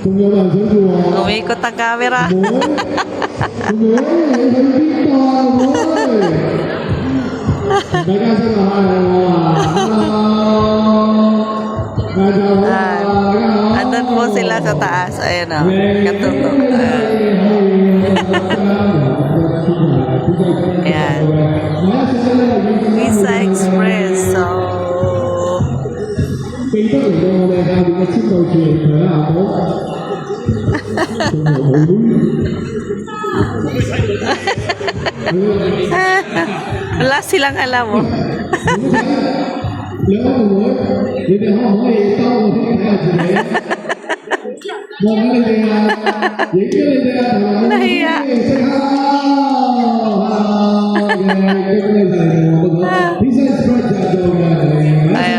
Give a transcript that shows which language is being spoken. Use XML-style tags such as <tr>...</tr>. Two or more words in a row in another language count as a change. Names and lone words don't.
<tl>Umikot ang camera. Andun po sila sa taas. Ayun o. Katutok. Ayan. Pizza Express. So,</tl> <yue>記得嚟到我哋下邊嘅簽到處嚟睇下好。</yue> <tl>wala silang alam mo.</tl> <yue>兩個妹妹，你哋可唔可以兜個圈睇下自己？望下你哋啊，影咗你哋啊，同埋</yue> <tl>Nahiya.</tl> <en>say hello。</en> <yue>Pizza Express 就做嘅。</yue>